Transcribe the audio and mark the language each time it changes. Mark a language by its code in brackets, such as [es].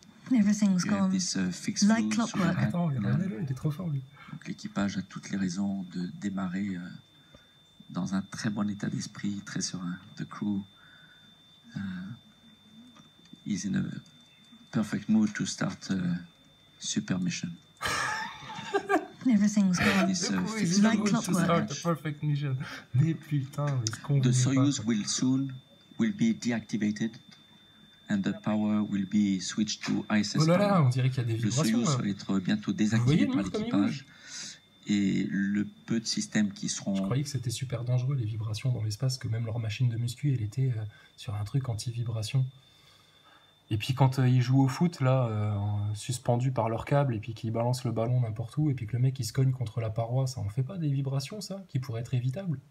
[en] Everything's gone like clockwork. [fr] Attends, regardez-le, il est trop fort lui. Donc l'équipage a toutes les raisons de démarrer dans un très bon état d'esprit, très serein. [en] The crew is in a perfect mood to start super mission. Everything's gone like clockwork. Perfect mission. [fr] Mais putain, mais ce qu'on [en] The Soyuz will soon be deactivated. And the power will be switched to ISS. [fr] Oh là là, on dirait qu'il y a des Le vibrations. Soyuz va être bientôt désactivé par l'équipage. Et le peu de systèmes qui seront... Je croyais que c'était super dangereux les vibrations dans l'espace, que même leur machine de muscu, elle était sur un truc anti-vibration. Et puis quand ils jouent au foot, là, suspendus par leur câble, et puis qu'ils balancent le ballon n'importe où, et puis que le mec il se cogne contre la paroi, ça en fait pas des vibrations, ça, qui pourraient être évitables?